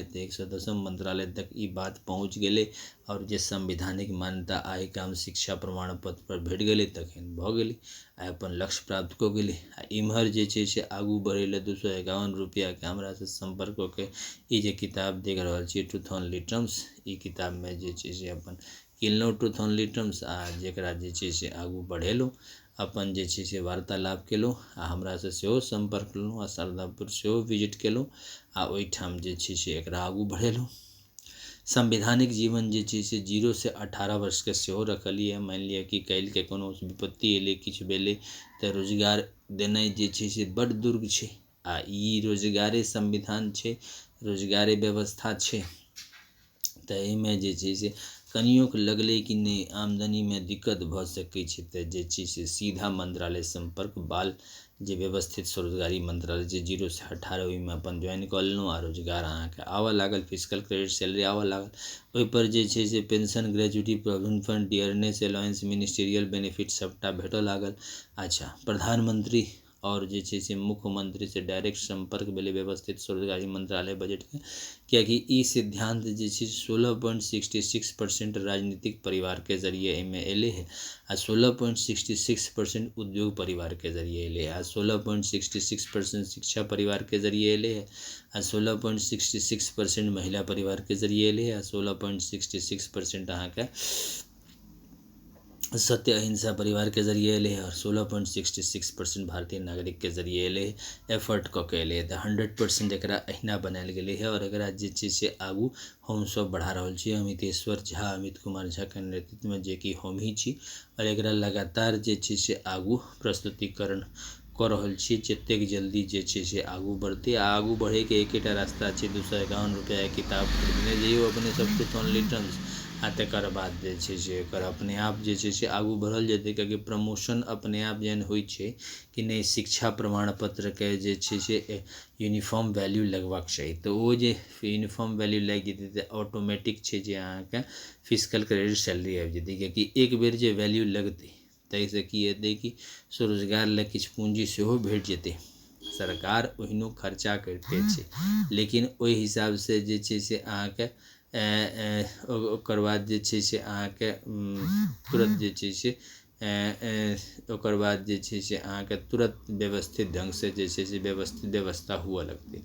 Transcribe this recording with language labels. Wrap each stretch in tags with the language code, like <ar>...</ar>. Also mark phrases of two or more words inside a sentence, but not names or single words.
<mai>तऽ 110 मंत्रालय तक ई बात पहुँच गेलै, और जे संवैधानिक मान्यता आइ काम शिक्षा प्रमाण पत्र पर भेट गेलै तखन भऽ गेलै, आ अपन लक्ष्य प्राप्त कऽ गेलै। आ इम्हर जे छै से आगू बढ़ै लए 251 रुपैआके हमरासँ सम्पर्क कऽ के ई जे किताब देख रहल छियै ट्रूथ ओनली टर्म्स, ई किताबमे जे छै से अपन किनलहुँ ट्रूथ ओनली टर्म्स, आ जेकरा जे छै से आगू बढ़ेलहुँ, अपन जे छै से वार्तालाप केलहुँ, आ हमरासँ सेहो सम्पर्क केलहुँ, आ शारदापुर सेहो विजिट केलहुँ, आ ओहिठाम जे छै से एकरा आगू बढ़ेलहुँ। संवैधानिक जीवन जे छै से 0 से 18 वर्ष के सेहो रखलिए। मान लिअ कि काल्हिके कोनो विपत्ति एलै, किछु भेलै, तऽ रोजगार देनाइ जे छै से बड्ड दुर्ग छै, आ ई रोजगारे संविधान छै, रोजगारे व्यवस्था छै। तऽ एहिमे जे छै से कनियोक लगलै कि नहि आमदनीमे दिक्कत भऽ सकै छै, तऽ जे छै से सीधा मंत्रालय संपर्क बाल जे व्यवस्थित स्वरोजगारी मंत्रालय जे 0 से 18 ओहिमे अपन ज्वाइन कऽ लेलहुँ, आ रोजगार अहाँके आबऽ लागल,</mai> <en>physical credit salary</en> <mai>आबऽ लागल। ओहिपर जे छै से</mai> <en>pension, gratuity, provident fund, dearness allowance, ministerial benefit</en> <mai>सबटा भेटऽ लागल। अच्छा, प्रधानमंत्री और जे छै से मुख्यमंत्री से डायरेक्ट संपर्क भेलै व्यवस्थित स्वरोजगारी मंत्रालय बजट के, कियाकि ई सिद्धांत जे छै 16.66% राजनीतिक परिवार के जरिए एहिमे एलै है, आ 16.66% उद्योग परिवार के जरिए एलै है, आ 16.66% शिक्षा परिवार के जरिए एलै है, आ 16.66% महिला परिवार के जरिए एलै है, आ 16.66% अहाँके सत्य अहिंसा परिवार के जरिए एले है, और 16.66% भारतीय नागरिक के जरिए एले है, एफर्ट कऽ के एले है। तऽ 100% एकरा अहिना बनायल गेलै है, और एकरा जे छै से आगू हम सब बढ़ा रहल छी। अमितेश्वर झा, अमित कुमार झा के नेतृत्व में, जे कि हम ही छी, और एकरा लगातार जे छै से आगू प्रस्तुतिकरण कऽ रहल छी। जतेक जल्दी जे छै से आगू बढ़तै, आ आगू बढ़ैके एकेटा रास्ता छै, 251 रुपैआ किताब खरीदने जइयौ अपने सब ट्रूथ ओनली टर्म्स, आ तकर बाद जे छै से एकर अपने आप जे छै से आगू बढ़ल जेतै। कियाकि प्रमोशन अपने आप जेहन होइ छै कि नहि, शिक्षा प्रमाण पत्र के जे छै से</mai> <en>uniform value</en> <mai>लगबाक चाही, तऽ ओ जे</mai> <en>uniform value</en> <mai>लागि जेतै तऽ ऑटोमेटिक छै जे अहाँके</mai> <en>physical credit salary</en> <mai>आबि जेतै। कियाकि एक बेर जे वैल्यू लगतै ताहिसँ की हेतै कि स्वरोजगार लए किछु पूंजी सेहो भेट जेतै। सरकार ओहिनो खर्चा करिते छै, लेकिन ओहि हिसाबसँ जे छै से अहाँके ओकर बाद जे छै से अहाँके तुरंत जे छै से ओकर बाद जे छै से अहाँके तुरंत व्यवस्थित ढङ्गसँ जे छै से व्यवस्था हुअ लगतै।</mai>